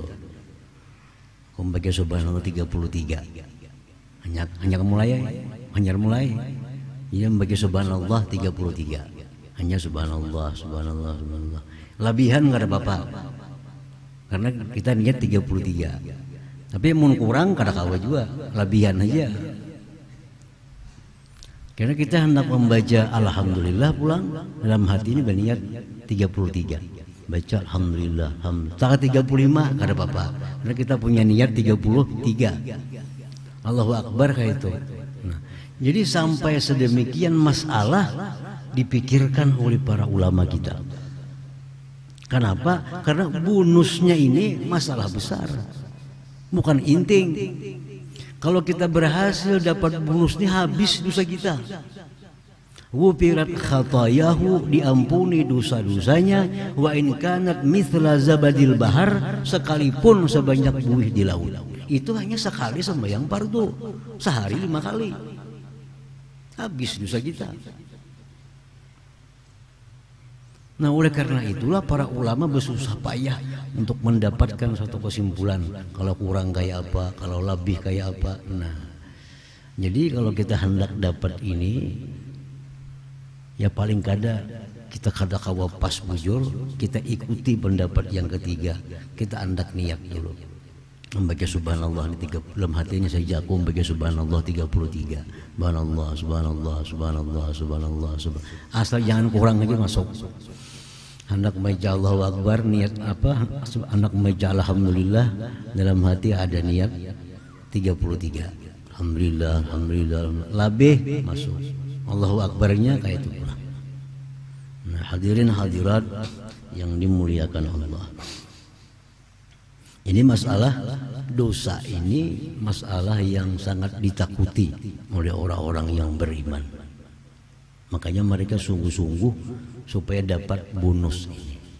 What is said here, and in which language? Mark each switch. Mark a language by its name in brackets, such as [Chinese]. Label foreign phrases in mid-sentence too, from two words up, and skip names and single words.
[Indonesian] Membaca subhanallah 33. Hanya mulai. Ia membaca subhanallah 33. Hanya subhanallah. Lebihan enggak ada apa-apa. Karena kita niat 33. [Banjar] Tapi mun kurang kada kawa juga, lebihan aja. [Indonesian] Karena kita hendak membaca alhamdulillah pulang dalam hati ini berniat 33. Baca alhamdulillah, tak 35 [Banjar] kada apa-apa. [Indonesian] Karena kita punya niat 33. [Arabic] Allahu Akbar [Indonesian] kayak itu. Nah, jadi sampai sedemikian masalah dipikirkan oleh para ulama kita. Kenapa? Karena bonusnya ini masalah besar, bukan inting. Kalau kita berhasil dapat bonusnya habis dosa kita. [Arabic] Wufirat khatayahu, [Indonesian] diampuni dosa-dosanya, [Arabic] wa in kanat mithla zabadil bahar, [Indonesian] sekalipun sebanyak buih di laut. Itu hanya sekali sembahyang fardu, sehari 5 kali. Habis dosa kita. Nah oleh karena itulah para ulama bersusah payah untuk mendapatkan satu kesimpulan. Kalau kurang kayak apa, kalau lebih kayak apa. Nah, jadi kalau kita hendak dapat ini, [Banjar] ya paling kada kita kada kawa pas bujur, [Indonesian] kita ikuti pendapat yang ketiga. Kita hendak niat dulu. Membaca subhanallah di 3, dalam hatinya saja aku membaca subhanallah 33. Subhanallah. Asal jangan kurang aja masuk. Hendak membaca [Arabic] Allahu Akbar, [Indonesian] niat apa? Hendak membaca alhamdulillah, dalam hati ada niat 33. [Banjar] Alhamdulillah. Labih masuk. [Arabic] Allahu Akbarnya [Indonesian] kayak itu pula. Nah, hadirin hadirat yang dimuliakan Allah. Ini masalah dosa, ini masalah yang sangat ditakuti oleh orang-orang yang beriman. Makanya mereka sungguh-sungguh supaya dapat bonus ini.